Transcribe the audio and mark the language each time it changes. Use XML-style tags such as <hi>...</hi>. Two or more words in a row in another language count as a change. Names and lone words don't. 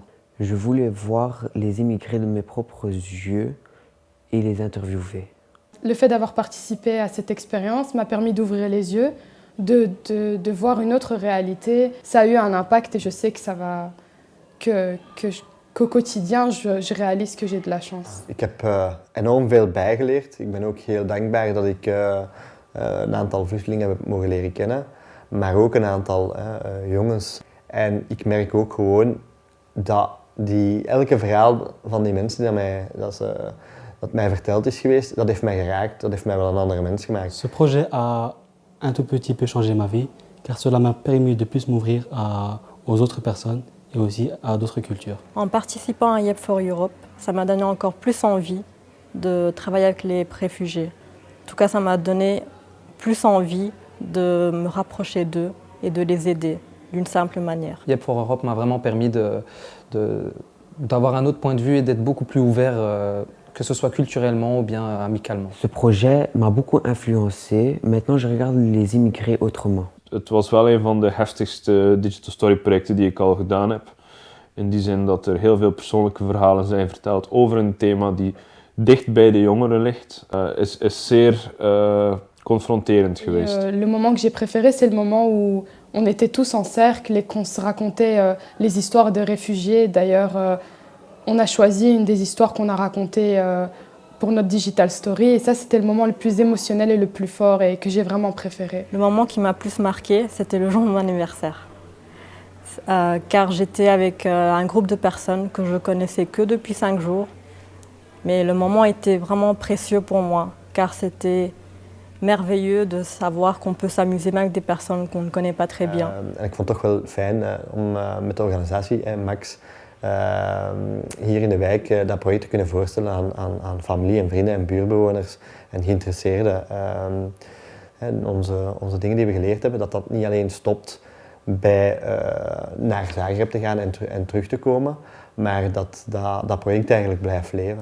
<fr>Je voulais voir les immigrés de mes propres yeux et les interviewer. Le fait d'avoir participé à cette expérience m'a permis d'ouvrir les yeux, de voir une autre réalité. Ça a eu un impact et je sais qu'au quotidien, je réalise que j'ai de la chance.</fr> <nl>Ik heb enorm veel bijgeleerd. Ik ben ook heel dankbaar dat ik een aantal vluchtelingen heb mogen leren kennen, maar ook een aantal jongens. En ik merk ook gewoon dat elke verhaal van die mensen dat mij verteld is geweest, dat heeft mij geraakt, dat heeft mij wel een andere mens gemaakt.</nl> <fr>Ce projet a un tout petit peu changé ma vie, car cela m'a permis de plus m'ouvrir aux autres personnes et aussi à d'autres cultures. En participant à Yep for Europe, ça m'a donné encore plus envie de travailler avec les réfugiés. En tout cas, ça m'a donné plus envie de me rapprocher d'eux et de les aider d'une simple manière. Yep for Europe m'a vraiment permis d'avoir un autre point de vue et d'être beaucoup plus ouvert, que ce soit culturellement ou bien amicalement. Ce projet m'a beaucoup influencé. Maintenant, je regarde les immigrés autrement.</fr> <nl>Het was wel een van de heftigste</nl> <en>digital story</en> <nl>projecten die ik al gedaan heb. In die zin dat er heel veel persoonlijke verhalen zijn verteld over een thema die dicht bij de jongeren ligt, is zeer confronterend geweest.</nl> <fr>Le moment que j'ai préféré, c'est le moment où on était tous en cercle et qu'on se racontait les histoires de réfugiés. D'ailleurs, on a choisi une des histoires qu'on a racontées pour notre</fr> <en>digital story</en> <fr>et ça c'était le moment le plus émotionnel et le plus fort et que j'ai vraiment préféré. Le moment qui m'a plus marqué, c'était le jour de mon anniversaire. Car j'étais avec un groupe de personnes que je connaissais que depuis 5 jours. Mais le moment était vraiment précieux pour moi, car c'était merveilleux de savoir qu'on peut s'amuser même avec des personnes qu'on ne connaît pas très bien.</fr> <nl>En ik vond het toch wel fijn om met de organisatie, Max, hier in de wijk dat project te kunnen voorstellen aan familie en vrienden en buurtbewoners en geïnteresseerden. En onze dingen die we geleerd hebben, dat niet alleen stopt bij naar Zagreb te gaan en terug te komen, maar dat project eigenlijk blijft leven.</nl>